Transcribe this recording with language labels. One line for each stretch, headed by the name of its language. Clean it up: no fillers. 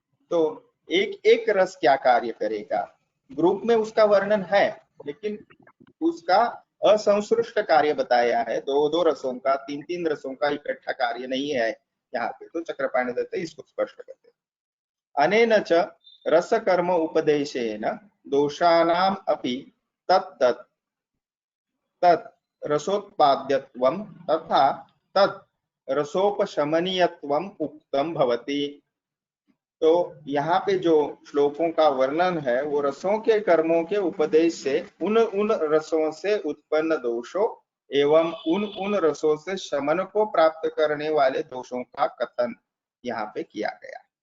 Hindi: तो एक एक रस क्या कार्य करेगा, ग्रुप में उसका वर्णन है, लेकिन उसका असंश्लिष्ट कार्य बताया है। दो दो रसों का, तीन तीन रसों का इकट्ठा कार्य नहीं है यहाँ पे। तो चक्रपाणि दत्त इसको स्पष्ट करते हैं।
Sanskrit: अनेन च रस कर्म उपदेशेन दोषानाम अपि तत् तत् रसोत्पाद्यत्वं तथा तत् रसोपशमनीयत्वम उक्तम भवति।
Hindi: तो यहाँ पे जो श्लोकों का वर्णन है वो रसों के कर्मों के उपदेश से उन उन रसों से उत्पन्न दोषों एवं उन उन रसों से शमन को प्राप्त करने वाले दोषों का कथन यहाँ पे किया गया।